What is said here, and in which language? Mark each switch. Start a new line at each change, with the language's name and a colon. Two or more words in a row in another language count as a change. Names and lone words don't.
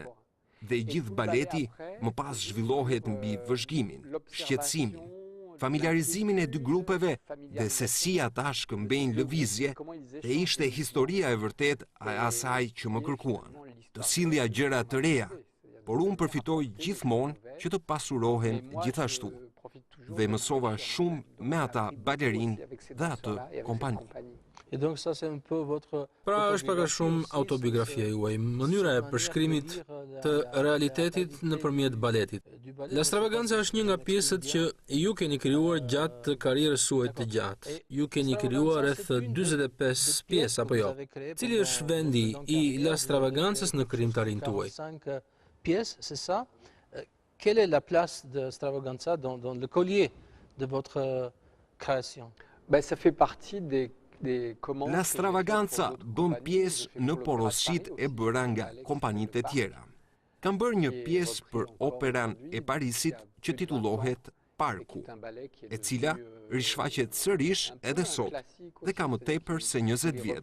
Albanian: Dhe gjithë baleti më pas zhvillohet mbi vëzhgimin, shqetësimin, familiarizimin e 2 grupeve dhe se si ata shkëmbejnë lëvizje, e ishte historia e vërtet e asaj që më kërkuan. Të sillja gjëra të reja, por unë përfitoj gjithmonë që të pasurohen gjithashtu. Dhe mësova shumë me ata balerinë dhe atë kompani.
French: Et donc ça c'est un peu votre
Albanian: Pra është pak a shumë autobiografia juaj, mënyra e përshkrimit të realitetit nëpërmjet baletit. La Stravaganza është një nga pjesët që ju keni krijuar gjatë karrierës suaj të gjatë. Ju keni krijuar rreth 45 pjesë apo jo? Cili është vendi i La Stravaganzës në krijimtarinë tuaj?
French: 45 pièces, c'est ça? Quelle est la place de Stravaganza dans le collier de votre création? Ben, ça fait partie des
Albanian: La Stravaganza bën pjesë në porosit e bëra nga kompanitë e tjera. Kam bërë një pjesë për operan e Parisit që titullohet Parku, e cila rishfaqet sërish edhe sot dhe ka më tepër se 20 vjet.